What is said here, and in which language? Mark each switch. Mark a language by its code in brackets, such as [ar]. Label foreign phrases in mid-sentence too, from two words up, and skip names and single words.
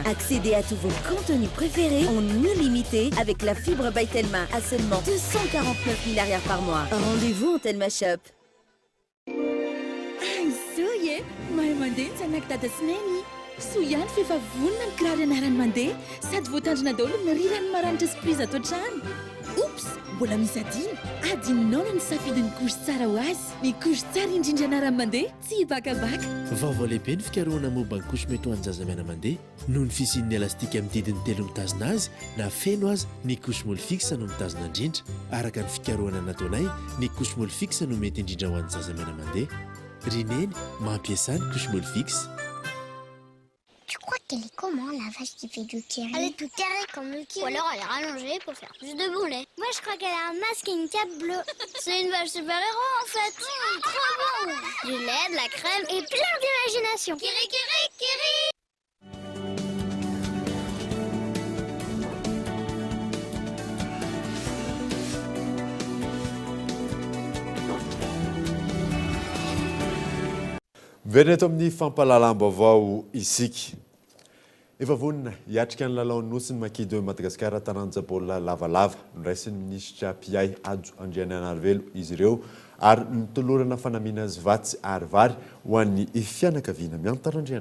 [fr] Accédez à tous vos contenus préférés en illimité avec la fibre by Telma à seulement 249 000 arrières par mois. Rendez-vous en Telma Shop. [mg] Zoye, mahay mandeha ny zanak'i Sineny. Soa ihany fefa vonona ny kiraro ianarany mandeha sady voatandrina daholo ny rirany maranitra surprise ato an-trano. Oops, mbola misy adinonao no nisafidiny couche tsara ho azy. Ny couche tsara indrindra ianarany mandeha tsy bakabaka. Vaovao lehibe ny fikarohana momba ny couche mety ho an'ny zazamena mandeha noho ny fisian'ny elastika amin'ny didiny 3 mitazona azy na feno azy ny couche molle fixe no mitazona indrindra. Araka ny fikarohana nataonay ny couche molle fixe no mety indrindra ho an'ny zazamena mandeha. Rineny mampiasa ny couche molle fixe. [fr] Tu crois qu'elle est comment, la vache qui fait du curry? Elle est toute carrée comme le curry. Ou alors elle est rallongée pour faire plus de boulets. Moi je crois qu'elle a un masque et une cape bleue. C'est une vache super-héros en fait. Trop bon. Du lait, de la crème et plein d'imagination. Kiri, kiri, kiri. [mg] Very eto amin'ny fampahalalam-baovao isika. Efa vonona hiatrika ny lalao nosy ny makidy Madagasikara taranja-baolina lavalava niraisin'ny minisitra Piay Ajo Andriananarivelo izy ireo ary nitolorana fanamiana Zvatsy ary vary ho an'ny fianakaviana miantarandriana.